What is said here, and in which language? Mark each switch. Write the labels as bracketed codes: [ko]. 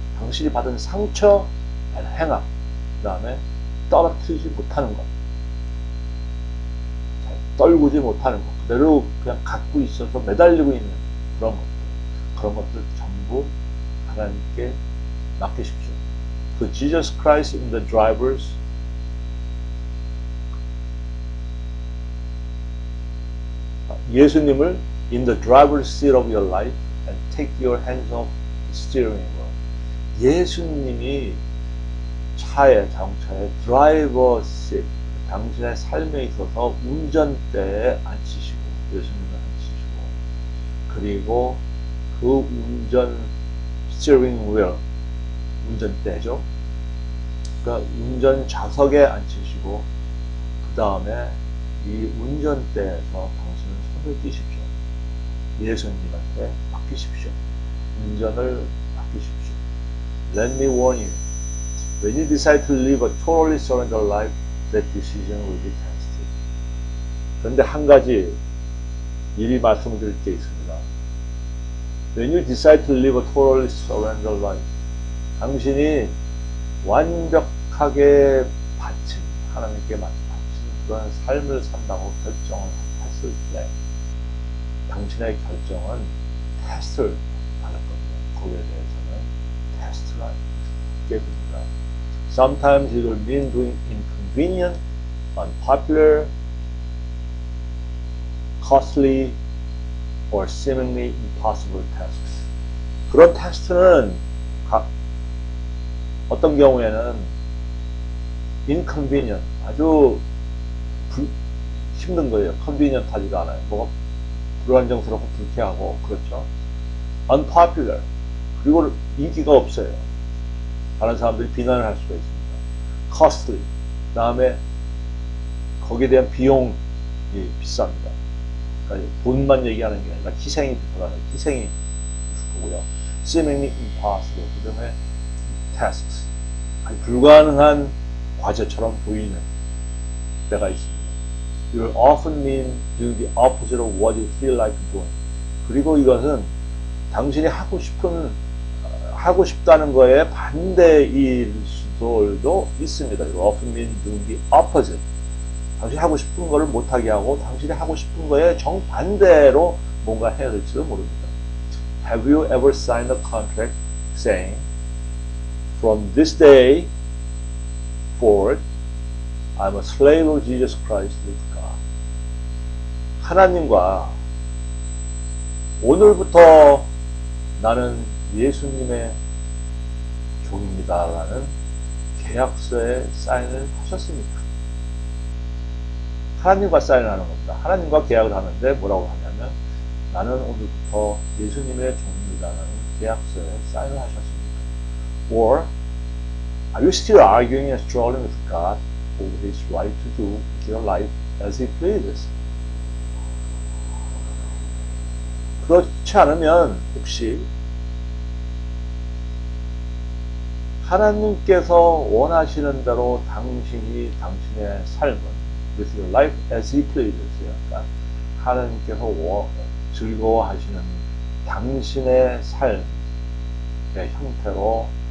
[ko] 당신이 받은 상처. [en] And hang up. [ko] 그 다음에 떨어뜨리지 못하는 것. 떨구지 못하는 것. 그대로 그냥 갖고 있어서 매달리고 있는 그런 것들. 그런 것들 전부 하나님께 맡기십시오. [en] Put Jesus Christ in the driver's [ko] 예수님을 [en] in the driver's seat of your life and take your hands off the steering wheel. [ko] 예수님이 자동차의 드라이버 seat, 당신의 삶에 있어서 운전대에 앉히시고, 예수님을 앉히시고, 그리고 그 운전 스티어링 휠, 운전대죠. 그러니까 운전 좌석에 앉히시고, 그 다음에 이 운전대에서 당신은 손을 띄십시오. 예수님한테 맡기십시오. 운전을 맡기십시오. [en] Let me warn you. When you decide to live a totally surrendered life, that decision will be tested. [ko] 그런데 한 가지 미리 말씀드릴 게 있습니다. [en] When you decide to live a totally surrendered life, [ko] 당신이 완벽하게 바친, 하나님께 바친 그런 삶을 산다고 결정을 했을 때, 당신의 결정은 테스트를 받을 겁니다. 거기에 대해서는 테스트가 있게 됩니다. [en] Sometimes it will mean doing inconvenient, unpopular, costly, or seemingly impossible tasks. [ko] 그런 테스트는 어떤 경우에는 inconvenient, 아주 힘든 거예요. convenient 하지가 않아요. 뭐가 불안정스럽고 불쾌하고, 그렇죠. unpopular, 그리고 인기가 없어요. 다른 사람들이 비난을 할 수가 있습니다. costly, 그 다음에 거기에 대한 비용이 비쌉니다. 그러니까 돈만 얘기하는 게 아니라 희생이 필요하다. 희생이 있을 거고요. [en] seemingly impossible, [ko] 그 다음에 tasks, 아니 불가능한 과제처럼 보이는 때가 있습니다. [en] You will often mean doing the opposite of what you feel like doing. [ko] 그리고 이것은 당신이 하고 싶다는 거에 반대일 수도 있습니다. [en] You will often mean doing the opposite. [ko] 당신이 하고 싶은 거를 못하게 하고 당신이 하고 싶은 거에 정반대로 뭔가 해야 될지도 모릅니다. [en] Have you ever signed a contract saying from this day forward I'm a slave of Jesus Christ with God. [ko] 하나님과 오늘부터 나는 예수님의 종입니다라는 계약서에 사인을 하셨습니까? 하나님과 사인을 하는 겁니다. 하나님과 계약을 하는데 뭐라고 하냐면 나는 오늘부터 예수님의 종입니다라는 계약서에 사인을 하셨습니까? [en] Or are you still arguing and struggling with God over His right to do with your life as He pleases? [ko] 그렇지 않으면 혹시 하나님께서 원하시는 대로 당신이 당신의 삶은 [en] with your life as He pleases, [ko] 그러니까 하나님께서 즐거워하시는 당신의 삶의 형태로